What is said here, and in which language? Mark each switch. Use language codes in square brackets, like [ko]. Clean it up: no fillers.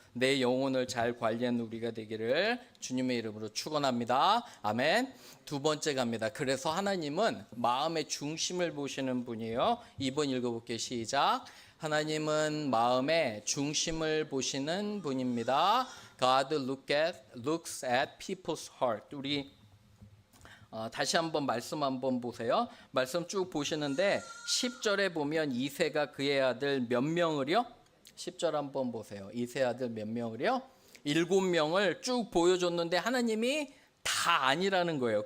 [ko] 내 영혼을 잘 관리하는 우리가 되기를 주님의 이름으로 축원합니다. 아멘. 두 번째 갑니다. 그래서 하나님은 마음의 중심을 보시는 분이에요. 2번 읽어볼게요. 시작. 하나님은 마음의 중심을 보시는 분입니다. [en] God looks at people's heart. [ko] 우리 다시 한번 말씀 한번 보세요. 말씀 쭉 보시는데 10절에 보면 이새가 그의 아들 몇 명을요? 10절 한번 보세요. 이새 아들 몇 명을요? 7명을 쭉 보여줬는데 하나님이 다 아니라는 거예요.